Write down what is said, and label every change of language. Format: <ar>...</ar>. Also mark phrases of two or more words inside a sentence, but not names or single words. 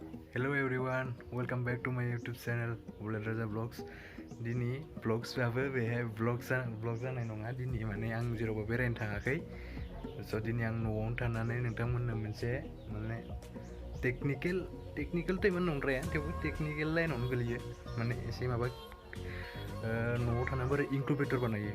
<en>Hello everyone, welcome back to my YouTube channel Bulan Raja Vlogs.</en> <brx>Dini vlogsआबो बेहाय vlog जानाय नङा. दिनै माने आं जेरावबो बेरायनो थाङाखै. स' दिनै आं न'आवनो थानानै नोंथांमोननो मोनसे माने</brx> <en>technical time</en> <brx>नंद्राया थेवबो</brx> <en>technical line</en> <brx>गोलैयो. माने एसे माबा न'आव थाना बोरै इनक्युबेटर बानायो.</brx>